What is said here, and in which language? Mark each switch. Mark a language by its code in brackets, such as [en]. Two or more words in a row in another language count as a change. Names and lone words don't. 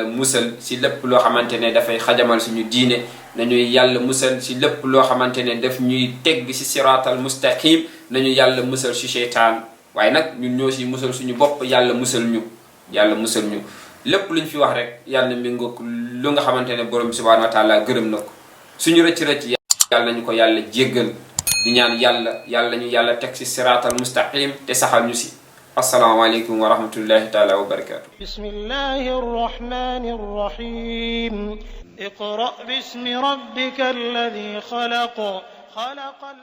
[wo] musal si lépp loo xamante ne dafay xajamal suñu diine nañuy yàlla musal si lépp loo xamante ne daf ñuy tegg si [ar] الصراط المستقيم [wo] nañu yàlla musal si seytaan waaye nag ñun ñoo si musal suñu bopp yàlla musal ñu lépp luñ fi wax rek yàlla mi ngoog lu nga xamante ne borom bi [ar] سبحانه وتعالى [wo] gërëm na ko suñu rëcc yàlla nañu ko yàlla jéggal di ñaan yàlla ñu yàlla teg si [ar] الصراط المستقيم [wo] te saxal ñu si [ar] السلام عليكم ورحمة الله تعالى وبركاته. بسم الله الرحمن الرحيم. اقرأ باسم ربك الذي خلق